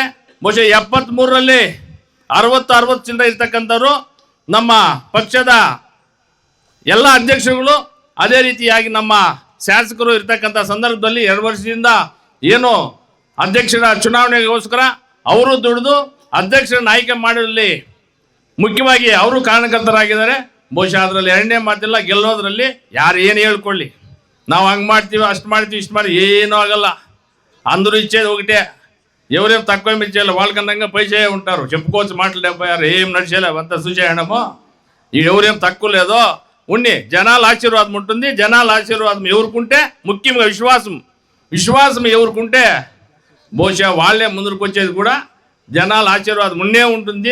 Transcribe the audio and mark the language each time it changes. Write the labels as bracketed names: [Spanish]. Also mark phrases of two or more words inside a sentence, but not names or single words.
[Kannada] ಬಹುಶಃ 73ರಲ್ಲಿ 60 ಚಿಲ್ಲರೆ ಇರ್ತಕ್ಕಂಥವ್ರು ನಮ್ಮ ಪಕ್ಷದ ಎಲ್ಲ ಅಧ್ಯಕ್ಷರುಗಳು, ಅದೇ ರೀತಿಯಾಗಿ ನಮ್ಮ ಶಾಸಕರು ಇರ್ತಕ್ಕಂಥ ಸಂದರ್ಭದಲ್ಲಿ 2 ವರ್ಷದಿಂದ ಏನು ಅಧ್ಯಕ್ಷರ ಚುನಾವಣೆಗೋಸ್ಕರ ಅವರು ದುಡಿದು ಅಧ್ಯಕ್ಷರನ್ನು ಆಯ್ಕೆ ಮಾಡಲಿ ಮುಖ್ಯವಾಗಿ ಅವರು ಕಾರಣಕರ್ತರಾಗಿದ್ದಾರೆ. ಬಹುಶಃ ಅದರಲ್ಲಿ ಎರಡನೇ ಮಾತಿಲ್ಲ. ಗೆಲ್ಲೋದ್ರಲ್ಲಿ ಯಾರು ಏನು ಹೇಳ್ಕೊಳ್ಳಿ, ನಾವು ಹಂಗೆ ಮಾಡ್ತೀವಿ ಅಷ್ಟು ಮಾಡ್ತೀವಿ ಇಷ್ಟು ಮಾಡಿ ಏನೂ ಆಗಲ್ಲ. [Telugu] అందరూ ఇచ్చేది ఒకటే, ఎవరేం తక్కువ ఇచ్చేయాలి వాళ్ళకన్నా పైసే ఉంటారు. చెప్పుకోవచ్చు మాటలు 76 ఏం నడిచేలే అంతా చూసేయడము. ఎవరేం తక్కువ లేదో ఉన్ని జనాల ఆశీర్వాదం ఉంటుంది. జనాల ఆశీర్వాదం ఎవరుకుంటే, ముఖ్యంగా విశ్వాసం ఎవరుకుంటే బహుశా వాళ్ళే ముందుకు వచ్చేది కూడా జనాల ఆశీర్వాదం ఉన్నే ఉంటుంది.